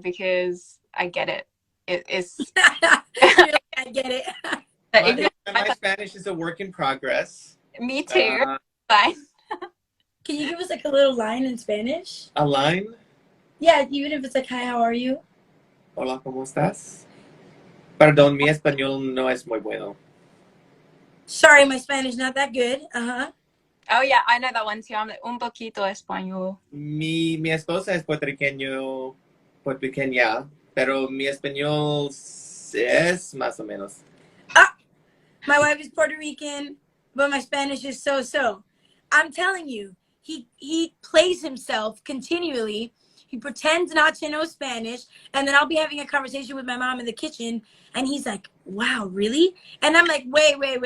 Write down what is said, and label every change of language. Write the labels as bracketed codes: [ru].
[en] Because I get it. It's I get it. My Spanish is a work in progress. Me too. Fine. Can you give us like a little line in Spanish? A line? Yeah, even if it's like, hi, how are you? [es] Hola, ¿cómo estás? Perdón, mi español no es muy bueno. [en] Sorry, my Spanish not that good. Uh-huh. Oh yeah, I know that one too. I'm like [es] un poquito español. Mi esposa es puertorriqueña, pero mi español es más o menos. [en] My wife is Puerto Rican, but my Spanish is so. I'm telling you, he plays himself continually. He pretends not to know Spanish, and then I'll be having a conversation with my mom in the kitchen, and he's like, "Wow, really?" And I'm like, "Wait.